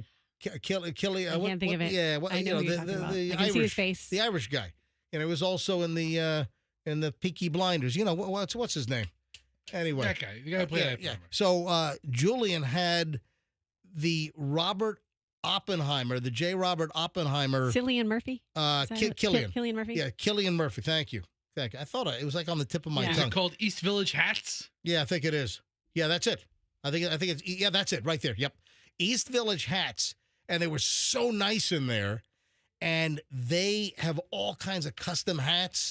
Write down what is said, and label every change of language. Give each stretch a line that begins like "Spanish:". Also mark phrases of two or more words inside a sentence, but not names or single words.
English: I can't think of it. Yeah, I know who you're talking about. I can see his face. The Irish guy, and it was also in the Peaky Blinders. What's his name? Anyway, that guy. You gotta play that. Yeah. So Julian had the Robert Oppenheimer, the J. Robert Oppenheimer. Cillian Murphy? Killian. Killian Murphy? Yeah, Cillian Murphy. Thank you. I thought it was like on the tip of my tongue. Is it called East Village Hats? Yeah, I think it is. Yeah, that's it. I think it's that's it right there. Yep. East Village Hats. And they were so nice in there. And they have all kinds of custom hats.